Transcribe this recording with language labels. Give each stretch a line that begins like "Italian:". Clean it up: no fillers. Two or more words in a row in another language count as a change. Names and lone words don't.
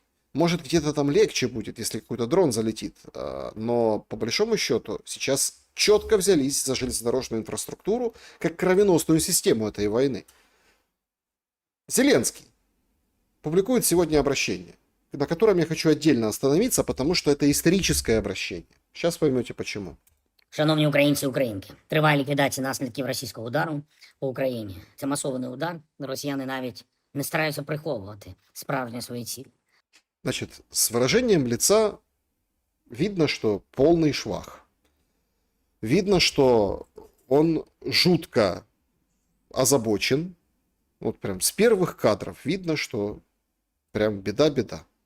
Russian: Может, где-то там легче будет, если какой-то дрон залетит. Но по большому счету сейчас четко взялись за железнодорожную инфраструктуру как кровеносную систему этой войны. Зеленский публикует сегодня обращение, на котором я хочу отдельно остановиться, потому что это историческое обращение. Сейчас поймете почему.
Ukrainian: Шановні українці і українки, триває ліквідація наслідків російського удару по Україні. Це масований удар, росіяни навіть не стараються приховувати справжні свої цілі.
Russian: Значит, с выражением лица видно, что полный швах. Видно, что он жутко озабочен. Вот прям с первых кадров видно, что прям беда-беда.